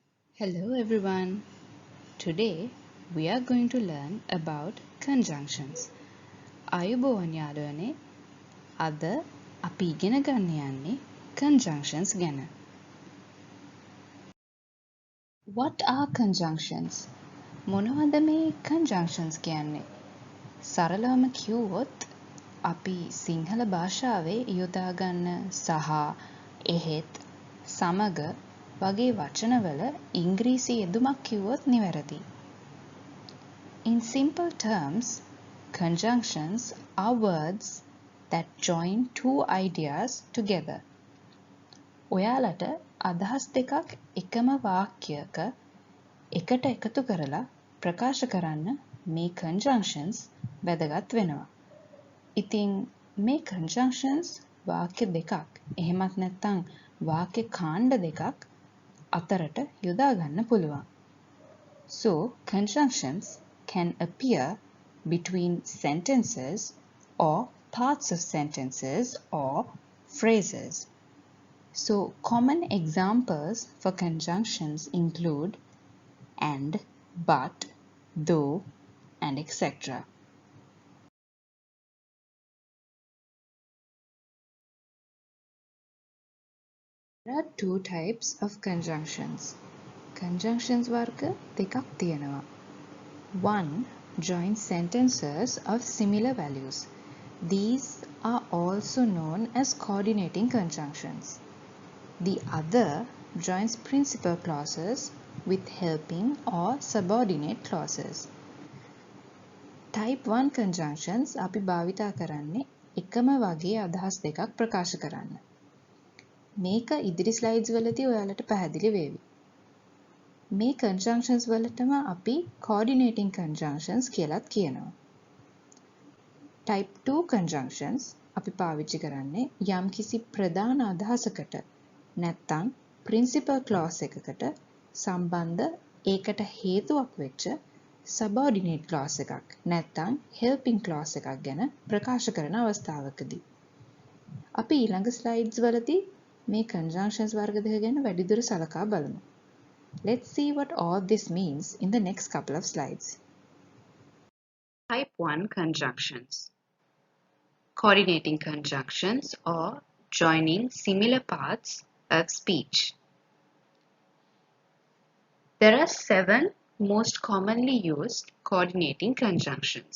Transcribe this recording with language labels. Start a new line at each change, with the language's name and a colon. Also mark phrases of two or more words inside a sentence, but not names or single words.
English: Hello everyone. Today we are going to learn about conjunctions.
Sinhala: අයුබෝවන් යාළුවනේ. අද අපි ඉගෙන ගන්න යන්නේ conjunctions ගැන.
English: What are conjunctions?
Sinhala: මොනවද මේ conjunctions කියන්නේ? සරලවම කිව්වොත් අපි සිංහල භාෂාවේ යොදා ගන්න සහ එහෙත් සමග වගේ වචනවල ඉංග්‍රීසි යෙදුමක් කිව්වොත් නිවැරදි.
English: In simple terms, conjunctions are words that join two ideas together.
Sinhala: ඔයාලට අදහස් දෙකක් එකම වාක්‍යයක එකට එකතු කරලා ප්‍රකාශ කරන්න මේ conjunctions වැදගත් වෙනවා. ඉතින් මේ conjunctions වාක්‍ය දෙකක් එහෙමත් නැත්නම් වාක්‍ය කාණ්ඩ දෙකක් අතරට යොදා ගන්න පුළුවන්.
English: So, conjunctions can appear between sentences or parts of sentences or phrases. So, common examples for conjunctions include and, but, though, and etc. There are two types of conjunctions.
Sinhala: Conjunctions වර්ග දෙකක් තියෙනවා.
English: One joins sentences of similar values. These are also known as coordinating conjunctions. The other joins principal clauses with helping or subordinate clauses. Type 1 conjunctions
Sinhala: අපි භාවිතා කරන්නේ එකම වගේ අදහස් දෙකක් ප්‍රකාශ කරන්න. මේක ඉදිරි ස්ලයිඩ්ස් වලදී ඔයාලට පැහැදිලි වේවි. මේ conjunctions වලටම අපි
English: coordinating conjunctions
Sinhala: කියලාත් කියනවා.
English: Type 2 conjunctions
Sinhala: අපි පාවිච්චි කරන්නේ යම්කිසි ප්‍රධාන අදහසකට නැත්නම්
English: principal clause
Sinhala: එකකට සම්බන්ධ ඒකට හේතුවක් වෙච්ච
English: subordinate clause
Sinhala: එකක් නැත්නම්
English: helping clause
Sinhala: එකක් ගැන ප්‍රකාශ කරන අවස්ථාවකදී. අපි ඊළඟ slides වලදී මේ conjunctions වර්ග දෙක ගැන වැඩිදුර සලකා බලමු.
English: Let's see what all this means in the next couple of slides. Type 1 conjunctions. Coordinating conjunctions or joining similar parts of speech. There are 7 most commonly used coordinating conjunctions.